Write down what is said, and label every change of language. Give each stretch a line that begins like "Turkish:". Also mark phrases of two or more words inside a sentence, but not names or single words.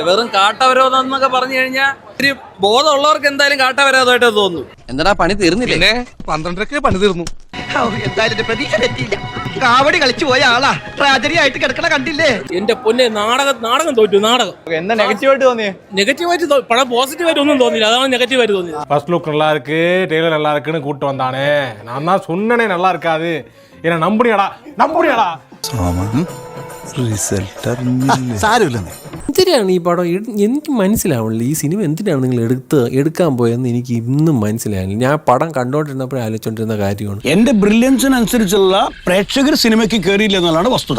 Malayalam: വെറും കാട്ടവരോധം എന്നൊക്കെ പറഞ്ഞു കഴിഞ്ഞാൽ ഒരു ബോധമുള്ളവർക്ക് എന്തായാലും കാട്ടവരോധമായിട്ട് തോന്നുന്നു. എന്താ പണി തീർന്നില്ലേ? 12:30 പണി തീർന്നു. എന്തായാലും പ്രതീക്ഷ തെറ്റിയില്ല. കാവടി കളിച്ചു പോയ ആളാ ട്രാജഡി ആയിട്ട് കിടക്കണ കണ്ടില്ലേ? എന്റെ പൊന്നെ, നാടകം തോറ്റു. നാടകം എന്താ നെഗറ്റീവായിട്ട് തോന്നിയേ? നെഗറ്റീവായിട്ട് പടം പോസിറ്റീവായിട്ട് ഒന്നും തോന്നിയില്ല. അതാണ് നെഗറ്റീവായിട്ട് തോന്നിയത്.
English: first look
Tamil: நல்லா இருக்கு, டெய்லர் நல்லா இருக்குன்னு கூட்டு வந்தானே. நான் தான் சொன்னனே நல்லா இருக்காது. என்ன நம்புறியாடா?
Malayalam: എന്തിനാണ് ഈ പടം? എനിക്ക് മനസ്സിലാവുന്നില്ല ഈ സിനിമ എന്തിനാണ് നിങ്ങൾ എടുക്കാൻ പോയെന്ന് എനിക്ക് ഇന്നും മനസ്സിലായില്ല. ഞാൻ പടം കണ്ടോണ്ടിരുന്നപ്പോഴേ ആലോചിച്ചോണ്ടിരുന്ന കാര്യമാണ്. എന്റെ ബ്രില്യൻസിനനുസരിച്ചുള്ള പ്രേക്ഷകർ സിനിമയ്ക്ക് കയറിയില്ല എന്നുള്ളതാണ് വസ്തുത.